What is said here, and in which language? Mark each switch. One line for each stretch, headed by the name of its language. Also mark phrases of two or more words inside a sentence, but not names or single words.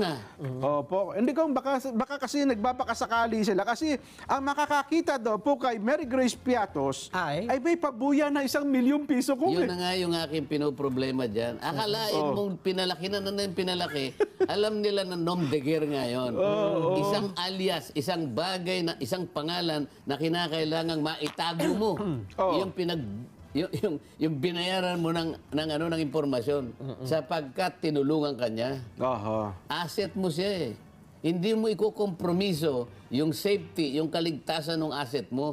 Filipino: Opo. Hindi ko, baka kasi nagbabakasakali sila. Kasi ang makakakita daw po kay Mary Grace Piatos ay may pabuya na 1 milyong piso kung Yun na nga yung aking pinoproblema dyan. Akalain mong pinalaki na yung pinalaki, alam nila na
French: nom de guerre
Filipino: ngayon. Isang alias, isang bagay, isang pangalan na kinakailangang maitago mo. Yung binayaran mo ng impormasyon sapagkat tinulungan kanya. Asset mo siya eh. Hindi mo ikukompromiso yung safety, yung kaligtasan ng asset mo.